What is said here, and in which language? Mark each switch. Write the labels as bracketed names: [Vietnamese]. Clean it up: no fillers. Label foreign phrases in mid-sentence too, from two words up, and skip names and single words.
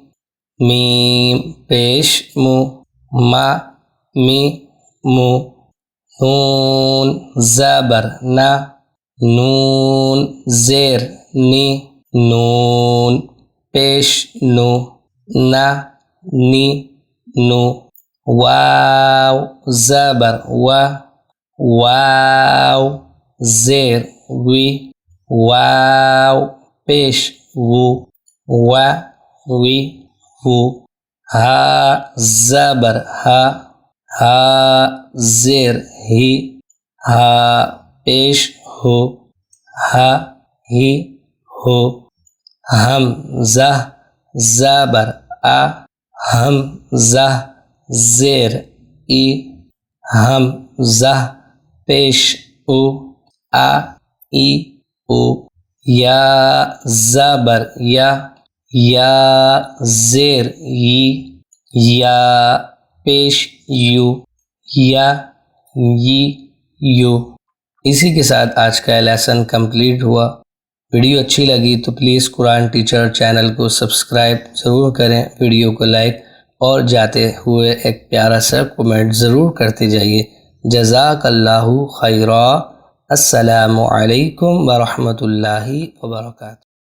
[Hindi] मीम पेश मु मा मी मु नून ज़बर ना नून ज़ेर नी नून पेश नु ना नी नु वाव ज़बर वा वाव ज़ेर वी वाव पेश वु वा वी वु हा ज़बर हा हा ज़ेर ही हा पेश हो हा ही हो हम ज़बर आ हम ज़ेर ई हम पेश उ आ ई उ या ज़बर या ज़ेर ई या पेश यू या यी यू। इसी के साथ आज का [English] lesson complete [Hindi] हुआ। वीडियो अच्छी लगी तो प्लीज़ कुरान टीचर चैनल को सब्सक्राइब ज़रूर करें, वीडियो को लाइक और जाते हुए एक प्यारा सा कमेंट ज़रूर करते जाइए। [Arabic] جزاك الله خيرا. السلام عليكم ورحمة الله وبركاته.